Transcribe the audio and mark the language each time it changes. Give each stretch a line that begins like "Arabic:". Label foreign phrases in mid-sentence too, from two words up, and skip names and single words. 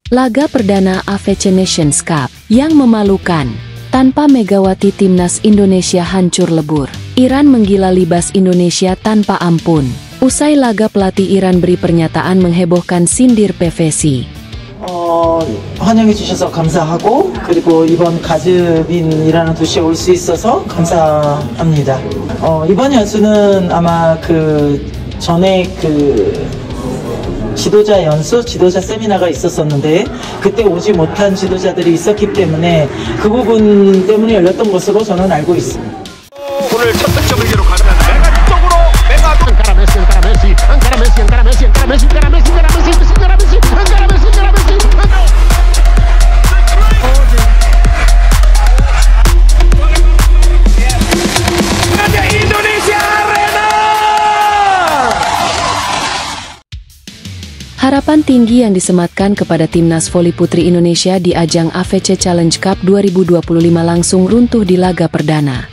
Indonesian: Laga perdana AFC Nations Cup yang memalukan. Tanpa Megawati timnas Indonesia hancur lebur. Iran menggila libas Indonesia tanpa ampun. Usai laga pelatih Iran beri pernyataan menghebohkan sindir PVC.
Korean: 환영해 주셔서 감사하고 그리고 이번 가즈빈이라는 도시에 올 수 있어서 감사합니다. 이번 연수는 아마 그 전에 지도자 연수, 지도자 세미나가 있었었는데 그때 오지 못한 지도자들이 있었기 때문에 그 부분 때문에 열렸던 것으로 저는 알고 있습니다. 오늘 첫 득점을 기록하는 메가 쪽으로 메가도
Catalan: encara Messi, encara Messi, encara Messi, encara Messi, encara Messi, encara Messi, encara Messi, encara Messi, encara Messi, encara Messi.
Indonesian: Indonesia Arena. Harapan tinggi yang disematkan kepada timnas voli putri Indonesia di ajang AFC Challenge Cup 2025 langsung runtuh di laga perdana.